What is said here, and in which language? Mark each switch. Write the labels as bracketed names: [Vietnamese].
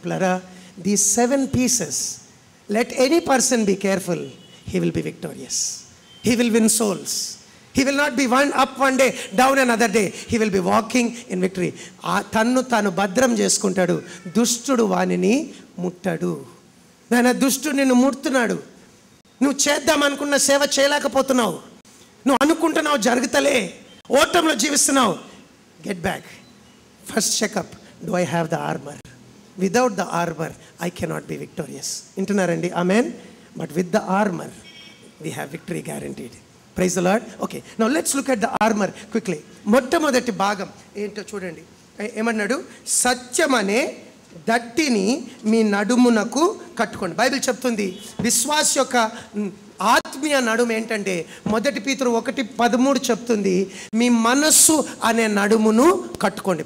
[English] పిల్లరా, these 7 pieces, let any person be careful, he will be victorious. He will win souls. He will not be up one day, down another day. He will be walking in victory. [Telugu] తన్ను తాను భద్రం చేసుకుంటాడు, దుష్టుడు వానిని ముట్టడు. నాయన దుష్టుడు నిన్ను ముడుతున్నాడు, నువ్వు చేద్దాం అనుకున్న సేవ చేయలేకపోతున్నావు, నువ్వు అనుకుంటున్నావు జరుగుతలే, ఓటంలో జీవిస్తున్నావు. [English] Get back. First checkup, do I have the armor? Without the armor, I cannot be victorious. Intunarandi, amen. But with the armor, we have victory guaranteed. Praise the Lord. Okay, now let's look at the armor quickly. [Telugu] మొట్టమొదటి భాగం ఏంటో చూడండి. ఏమన్నాడు? సత్యమనే దట్టిని మీ నడుమునకు కట్టుకోండి. Bible చెప్తుంది విశ్వాస యొక్క ఆత్మీయ నడుము ఏంటంటే, మొదటి పేతురు 1:13 చెప్తుంది, మీ మనస్సు అనే నడుమును కట్టుకోండి.